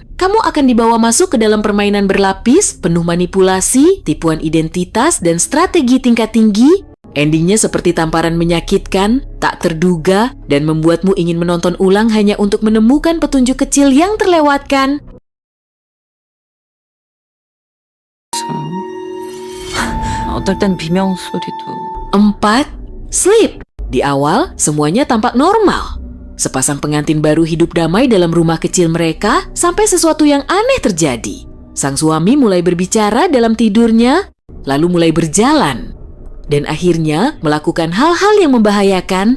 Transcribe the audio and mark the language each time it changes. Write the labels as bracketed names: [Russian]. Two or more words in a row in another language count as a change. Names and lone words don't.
[Indonesian] Kamu akan dibawa masuk ke dalam permainan berlapis, penuh manipulasi, tipuan identitas, dan strategi tingkat tinggi. Endingnya seperti tamparan menyakitkan, tak terduga, dan membuatmu ingin menonton ulang hanya untuk menemukan petunjuk kecil yang terlewatkan. [Korean] 어떨 땐 비명 소리도. [Indonesian] 4. Sleep. Di awal, semuanya tampak normal. Sepasang pengantin baru hidup damai dalam rumah kecil mereka sampai sesuatu yang aneh terjadi. Sang suami mulai berbicara dalam tidurnya, lalu mulai berjalan. Dan akhirnya melakukan hal-hal yang membahayakan.